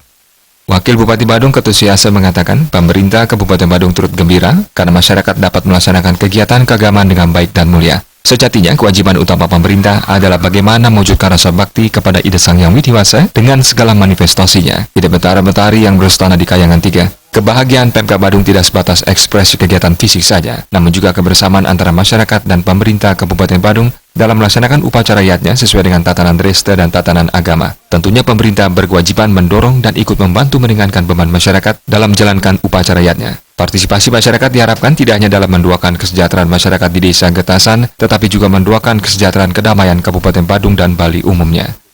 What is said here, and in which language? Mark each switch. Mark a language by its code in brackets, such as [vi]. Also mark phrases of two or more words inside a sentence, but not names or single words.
[id] Wakil Bupati Badung Ketut Suryasa mengatakan pemerintah Kabupaten Badung turut gembira karena masyarakat dapat melaksanakan kegiatan keagamaan dengan baik dan mulia. Sejatinya kewajiban utama pemerintah adalah bagaimana mewujudkan rasa bakti kepada Ida Sang Hyang Widi-Wasa dengan segala manifestasinya. Ida Betara-Betari yang berstana di Kayangan 3. Kebahagiaan Pemkab Badung tidak sebatas ekspresi kegiatan fisik saja, namun juga kebersamaan antara masyarakat dan pemerintah Kabupaten Badung dalam melaksanakan upacara yatnya sesuai dengan tatanan Dresta dan tatanan agama. Tentunya pemerintah berkewajiban mendorong dan ikut membantu meringankan beban masyarakat dalam menjalankan upacara yatnya. Partisipasi masyarakat diharapkan tidak hanya dalam mendoakan kesejahteraan masyarakat di Desa Getasan, tetapi juga mendoakan kesejahteraan kedamaian Kabupaten Badung dan Bali umumnya.